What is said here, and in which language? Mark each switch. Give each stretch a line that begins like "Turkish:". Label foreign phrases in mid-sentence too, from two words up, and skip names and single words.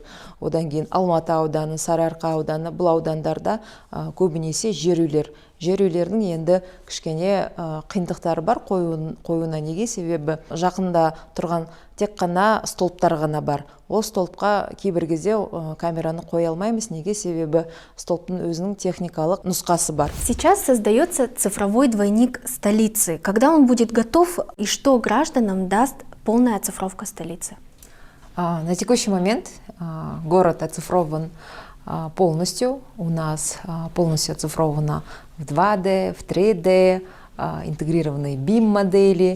Kazakh: Одан кейін Алматы ауданы, Сарыарқа ауданы, бұл аудандарда көбінесе жер үйлер. Жер үйлердің енді кішкене қиындықтары бар қоюына. Неге? Себебі жақында тұрған тек қана столбтар ғана бар. Ол столбқа кейбір кезде камераны қоя алмаймыз. Неге? Себебі столбтың өзінің техникалық нұсқасы бар.
Russian: Сейчас создается цифровой двойник столицы. Когда он будет готов и что гражданам даст полная оцифровка столицы? На текущий момент город оцифрован полностью. У нас полностью оцифровано в 2D, в 3D, интегрированные BIM-модели.